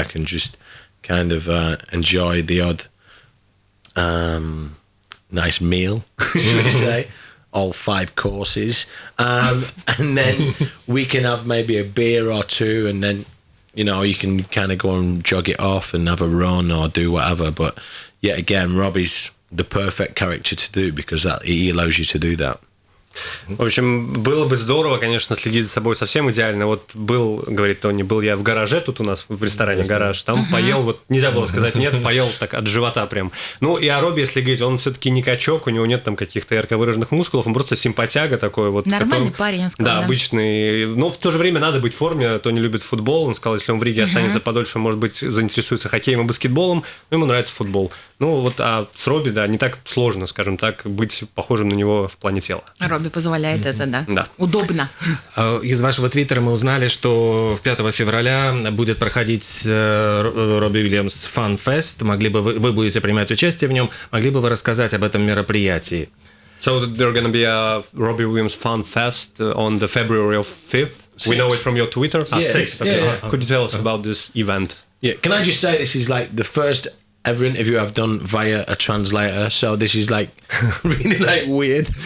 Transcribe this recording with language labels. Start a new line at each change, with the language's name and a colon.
English: I can just kind of enjoy the odd nice meal, should we say, all 5 courses, and then we can have maybe a beer or two, and then you can kind of go and jog it off and have a run or do whatever. But yet again, Robbie's the perfect character to do because he allows you to do that.
Russian: В общем, было бы здорово, конечно, следить за собой совсем идеально. Вот говорит Тони, был я в гараже, тут у нас в ресторане гараж, там поел, вот нельзя было сказать нет, поел так от живота прям. Ну, и о Робби, если говорить, он все-таки не качок, у него нет там каких-то ярко выраженных мускулов, он просто симпатяга такой вот. Нормальный парень, он сказал. Да, обычный. Но в то же время надо быть в форме. Тони любит футбол, он сказал, если он в Риге останется подольше, может быть, заинтересуется хоккеем и баскетболом, но ему нравится футбол. Ну, вот, а с Робби, да, не так сложно, скажем так, быть похожим на него в плане тела. Робби позволяет это, да. Да. Удобно. Из вашего твиттера мы узнали, что 5 февраля будет проходить Робби Уильямс Fun Fest. Вы будете принимать участие в нем. Могли бы вы рассказать об этом мероприятии?
English: So there's going to be a Робби Уильямс Fun Fest on the February of 5th. We know it from your Twitter. 6th. Okay. Yeah. Could you tell us about this event? Yeah. Can I just say this is like the first ever interview I've done via a translator, so this is like really like weird.